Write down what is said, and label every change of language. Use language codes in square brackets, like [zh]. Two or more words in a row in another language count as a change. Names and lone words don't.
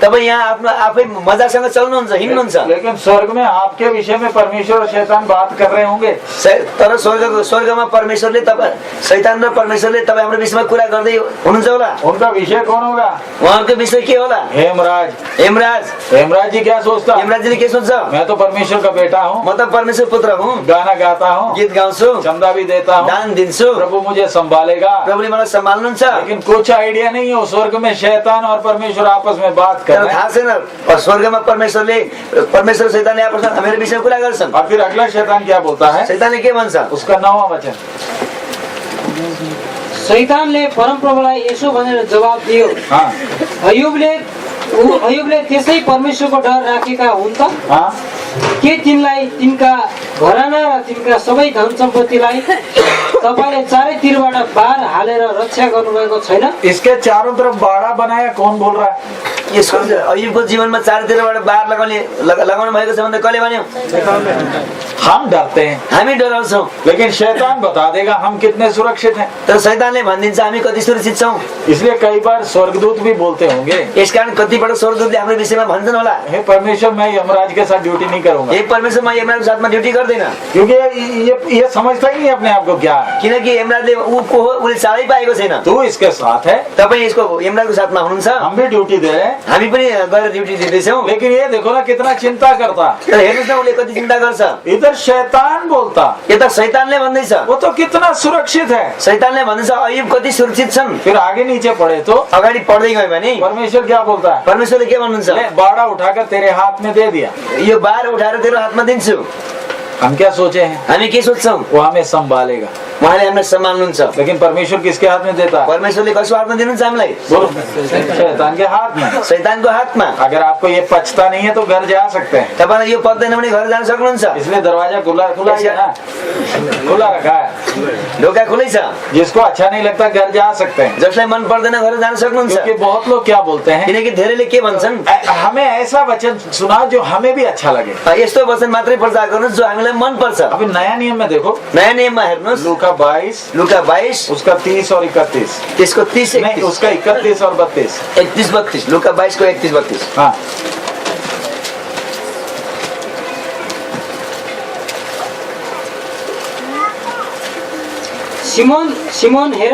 [ne] तपाईँ यहाँ आफ्नो आफै मजासँग चल्नुहुन्छ, हिँड्नुहुन्छ, [hi] लेकिन स्वर्ग में आपके विषय में परमेश्वर और शैतान बात कर रहे होंगे। [ne] तर स्वर्गमा परमेश्वरले तपाईँ, शैतान र परमेश्वरले तपाईँ हाम्रो विषयमा कुरा गर्दै हुनुहुन्छ होला। [hi] उनका विषय कौन होगा? [ne] उहाँहरूको विषय के होला? हेमराज। हेमराज [hi] जी क्या सोचता? [ne] हेमराजले के सोच्छ? [hi] मैं तो परमेश्वर का बेटा हूँ, [ne] म त परमेश्वर पुत्र हुँ, [hi] गाना गाता हूँ, [ne] गीत गाउँछु, [hi] चंदा भी देता हूँ, [ne] दान दिन्छु, [hi] प्रभु मुझे संभालेगा। [ne] प्रभुले मलाई सम्हाल्नुहुन्छ। [hi] लेकिन कुछ आइडिया नहीं है, स्वर्ग में शैतान और परमेश्वर आपस में बात कर [ne] तर [hi] रहे हैं। [ne] थाहा छैन स्वर्गमा परमेश्वर शैतानले आपसमा मेरो विषयमा कुरा गर्छन्। [hi] और फिर अगला शैतान क्या बोलता है? [ne] शैतानले के भन्छ? [hi] उसका 9वां वचन, [ne] शैतानले परमप्रभुलाई यसो भनेर जवाब दियो, [hi] हाँ [ne] अय्यूबले त्यसै परमेश्वरको डर राखेका हुन् त? [hi] हाँ, [ne] के तिनलाई तिनका घराना र तिनका सबै धन सम्पत्तिलाई तपाईँले चारैतिरबाट बार हालेर रक्षा गर्नुभएको छैन? [hi] इसके चारों तरफ बाड़ा बनाया, कौन बोल रहा है? [ne] यसको अय्यूबको जीवनमा चारतिरबाट बार लगाउनु भएको छ भन्दा कसले भन्यो? [hi] हम डरते हैं, [ne] हामी डराउँछौँ, [hi] लेकिन शैतान बता देगा हम कितने सुरक्षित हैं। [ne] तर शैतानले भनिदिन्छ हामी कति सुरक्षित छौँ। [hi] इसलिए कई बार स्वर्गदूत भी बोलते होंगे, [ne] यसकारण कतिपल्ट स्वर्गदूतले हाम्रो विषयमा भन्छन् होला, [hi] हे परमेश्वर, मैं यमराज के साथ ड्यूटी नहीं करूंगा, [ne] हे परमेश्वर म यमराजको साथमा ड्युटी गर्दैन, [hi] क्योंकि ये समझता ही नहीं अपने आप को क्या है। [ne] किनकि यमराजले ऊ को हो उसले चालै पाएको छैन। [hi] तू इसके साथ है, [ne] तपाईँ यसको यमराजको साथमा हुनुहुन्छ, [hi] हम भी ड्यूटी दे रहे हैं, [ne] हामी पनि गएर ड्युटी दिँदैछौँ। [hi] लेकिन ये देखो ना कितना चिंता करता। [ne] तर हेर्नुहोस् न उसले कति चिन्ता गर्छ। [hi] इधर शैतान बोलता, [ne] यता शैतानले भन्दैछ, [hi] वो तो कितना सुरक्षित है। [ne] शैतानले भन्दैछ अय्यूब कति सुरक्षित छन्। [hi] फिर आगे नीचे पढ़े तो [ne] अगाडि पढ्दै गयो भने [hi] परमेश्वर क्या बोलता है? [ne] परमेश्वरले के भन्नुहुन्छ? [hi] ले, बाड़ा उठाकर तेरे हाथ में दे दिया। [ne] यो बार उठाएर तेरो हातमा दिन्छु। [hi] हम क्या सोचे हैं? [ne] हामी के सोच्छौँ? [hi] वो हमें संभालेगा, [ne] उहाँले हामीलाई सम्हाल्नुहुन्छ। [hi] लेकिन परमेश्वर किसके हाथ में देता है? [ne] परमेश्वरले कसको हातमा दिनुहुन्छ हामीलाई? [hi] बोलो, शैतान के हाथ में। [ne] शैतानको हातमा। [hi] अगर आपको ये पचता नहीं है तो घर जा सकते हैं, [ne] तपाईँलाई यो पत्दैन भने घर जान सक्नुहुन्छ। [hi] इसलिए दरवाजा खुला ही है ना, खुला रखा है। [ne] ढोका खुलै छ, [hi] जिसको अच्छा नहीं लगता घर जा सकते हैं, [ne] जसलाई मन पर्दैन घर जान सक्नुहुन्छ। [hi] क्योंकि बहुत लोग क्या बोलते हैं, [ne] किनकि धेरैले के भन्छन्? [hi] हमें ऐसा वचन सुना जो हमें भी अच्छा लगे। [ne] यस्तो वचन मात्रै प्रचार गर्नुहोस् जो हामीलाई मन पर्छ। [hi] अभी नया नियम में देखो, [ne] नयाँ नियममा हेर्नुहोस्, [hi] लूका 22, [ne] लुका 22 [hi] उसका 30 और 31, [ne] त्यसको 30 [hi] नहीं 31 उसका 31 और 32, [ne] 31 32, लुका 22 को 31 32। [hi] हाँ [ne] सिमोन हेर,